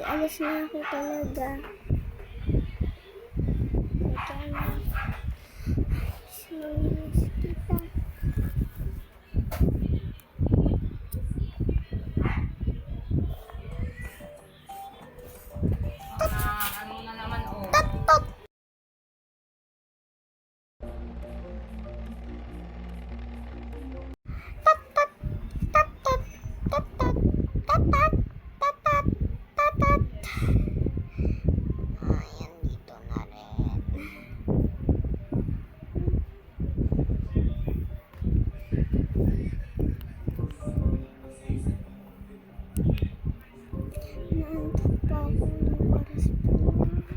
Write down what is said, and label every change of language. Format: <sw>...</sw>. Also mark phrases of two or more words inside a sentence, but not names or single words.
<tl>Alis na ako talaga. Kaya sorry, kita. Ano na naman, oh. Tatot! Tatat! Tatat! Tatat! Tatat! Tatat! Tatat! Ayan, dito na rin. Naantok pa ako ng oras pa na.</tl>